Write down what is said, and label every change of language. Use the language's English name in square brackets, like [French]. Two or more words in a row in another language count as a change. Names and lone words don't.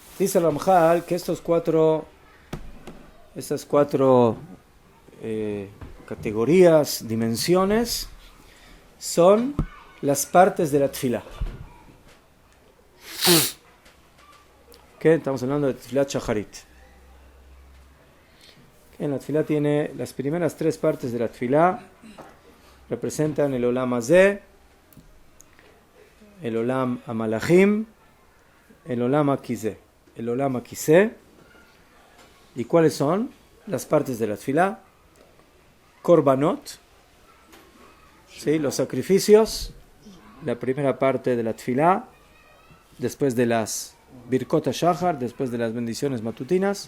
[Spanish] Dice Ramchal que estas cuatro categorías, dimensiones, son las partes de la tefilá. ¿Qué? Estamos hablando de [Hebrew] תפילת שחרית. [Spanish] En la tefilá tiene las primeras 3 partes de la tefilá, representan el [Hebrew] עולם הזה, [Spanish] el [Hebrew] עולם המלאכים, [Spanish] el [Hebrew] עולם הכסא. [Spanish] El [Hebrew] עולם הכסא. [Spanish] ¿Y cuáles son las partes de la tefilá? Korbanot, ¿sí? Los sacrificios, la primera parte de la tefilá, después de las [Hebrew] ברכות השחר, [Spanish] después de las bendiciones matutinas.